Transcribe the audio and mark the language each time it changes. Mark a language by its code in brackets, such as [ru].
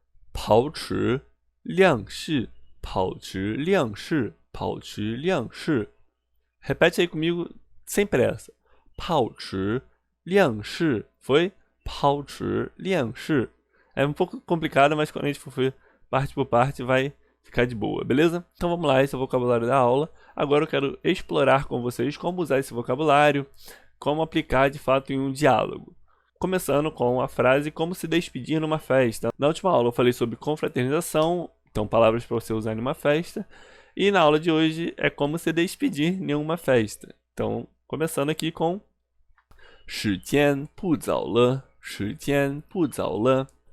[zh] 保持量式, 保持量式, 保持量式. [pt] Repete aí comigo sem pressa. [zh] 保持量式. [pt] Foi? [zh] 保持量式. [pt] É um pouco complicado, mas quando a gente for ver parte por parte vai ficar de boa, beleza? Então vamos lá, esse é o vocabulário da aula. Agora eu quero explorar com vocês como usar esse vocabulário, como aplicar de fato em um diálogo. Começando com a frase como se despedir numa festa. Na última aula eu falei sobre confraternização, então palavras para você usar em uma festa. E na aula de hoje é como se despedir em uma festa. Então, começando aqui com [zh] 时间不早了，时间不早了。